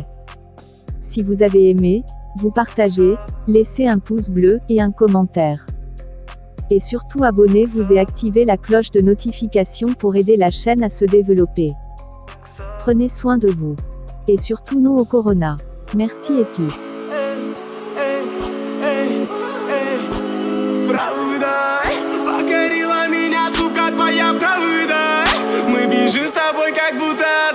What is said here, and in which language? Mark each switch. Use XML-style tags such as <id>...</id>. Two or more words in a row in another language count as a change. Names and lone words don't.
<fr>Si vous avez aimé, vous partagez, laissez un pouce bleu et un commentaire. Et surtout abonnez-vous et activez la cloche de notification pour aider la chaîne à se développer. Prenez soin de vous. Et surtout non au corona. Merci et peace.</fr> <ru>Правда, покорила меня, сука, твоя правда. Мы бежим с тобой, как будто</ru>